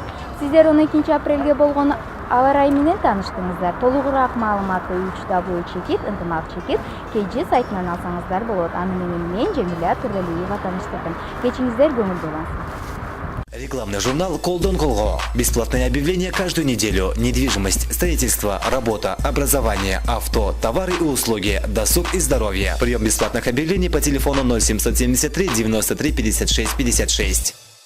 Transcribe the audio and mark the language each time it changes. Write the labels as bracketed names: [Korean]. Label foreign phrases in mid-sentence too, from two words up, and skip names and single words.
[Kyrgyz] Сиздер 12 апрелге болгон аба ырайы менен тааныштыңыздар. Толугураак маалыматты 3W чекит, ынтымак чекит, KG сайтынан алсаңыздар болот. Аны менен мен Жемиле Турдалиева тааныштырдым. Кечиңиздер көңүлдүү болсун. [Russian] Рекламный журнал «Колдон колго». Бесплатные объявления каждую неделю. Недвижимость, строительство, работа, образование, авто, товары и услуги, досуг и здоровье. Прием бесплатных объявлений по телефону 0773 93 56 56.